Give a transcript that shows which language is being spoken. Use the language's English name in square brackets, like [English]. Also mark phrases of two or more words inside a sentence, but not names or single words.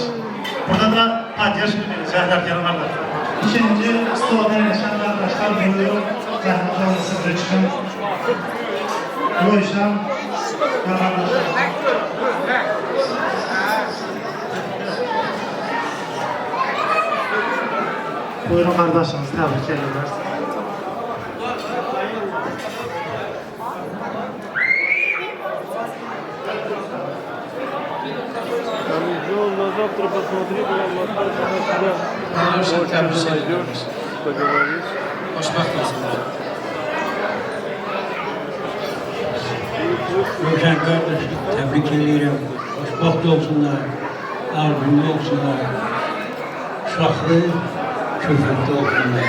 [Azerbaijani] Burada da podyaşkı verəcəklər, gəlin qardaş. İkinci stolda əyləşən qardaşlar buyurun. Zəhmət olun sizə çıxın. Buyurun, qardaşlar. [Turkish] Buyurun kardeşiniz, tebrik ediyoruz. Arkadaşlar tebrik ediyoruz. [Azerbaijani] Xoşbəxt olsunlar. Rövşən qardaş, təbrik edirəm. Xoşbəxt olsunlar, arzulı olsunlar, şahlı, köfəkli olsunlar.